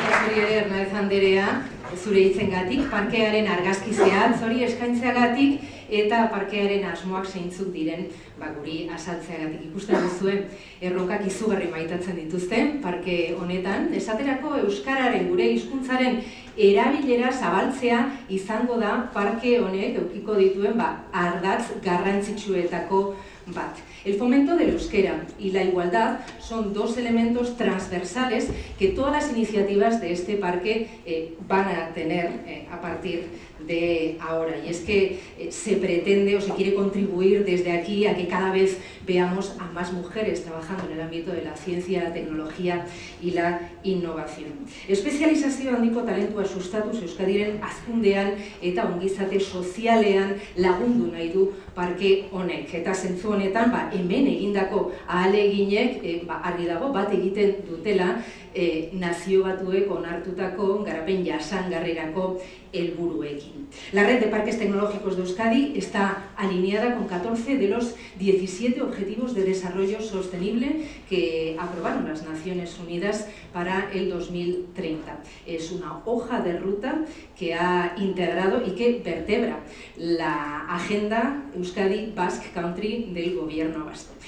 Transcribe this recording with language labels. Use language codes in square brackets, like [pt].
[eu] Hernandez Anderea, zure hitzengatik, parkearen argazki zehatz hori eskaintzeagatik eta parkearen asmoak zeintzuk diren guri azaltzeagatik. Ikusten duzuen erronkak izugarri maitatzen dituzten parke honetan. Esaterako euskararen, gure hizkuntzaren erabilera zabaltzea izango da parke honek edukiko dituen ardatz garrantzitsuetako bat. [es] El fomento del euskera y la igualdad son 2 elementos transversales que todas las iniciativas de este parque van a tener a partir de ahora. Y es que se pretende o se quiere contribuir desde aquí a que cada vez veamos a más mujeres trabajando en el ámbito de la ciencia, la tecnología y la innovación. [eu] Espezializazio handiko talentua sustatuz Euskadiren hazkundean eta ongizate sozialean lagundu nahi du parke honek. Eta zentzu honetan, hemen egindako ahaleginek argi dago bat egiten dutela Nazio Batuek onartutako garapen jasangarrirako helburuekin. [es] La red de parques tecnológicos de Euskadi está alineada con 14 de los 17 Objetivos de Desarrollo Sostenible que aprobaron las Naciones Unidas para el 2030. Es una hoja de ruta que ha integrado y que vertebra la agenda Euskadi Basque Country del Gobierno vasco.